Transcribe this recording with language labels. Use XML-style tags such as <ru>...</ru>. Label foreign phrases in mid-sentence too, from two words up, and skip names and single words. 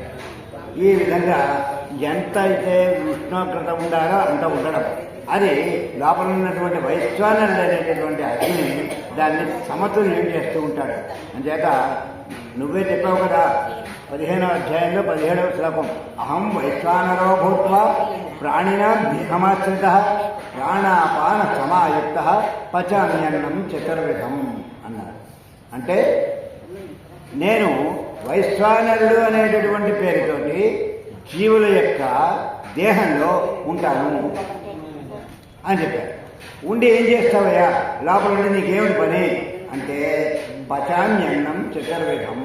<te>ఈ విధంగా ఎంత అయితే ఉష్ణోగ్రత ఉండాలో అంత ఉండడం. అది లోపల ఉన్నటువంటి వైశ్వానరుడు అనేటటువంటి అగ్ని దాన్ని సమతుల్యం చేస్తూ ఉంటాడు. అంచేత నువ్వే చెప్పావు కదా 15వ అధ్యాయంలో 17వ శ్లోకం,</te> <sa>అహం వైశ్వానరో భూత్వా ప్రాణినాం దేహమాశ్రిత ప్రాణాపాన సమాయుక్త పచామ్యన్నం చతుర్విధం అన్నారు.</sa> <te>అంటే నేను వైశ్వానరుడు అనేటటువంటి పేరుతోటి జీవుల యొక్క దేహంలో ఉంటాను అని చెప్పారు. ఉండి ఏం చేస్తావయ్యా, లోపల ఉండి నీకేమిటి పని అంటే</te> <sa>పచాన్యన్నం చతుర్విధం.</sa>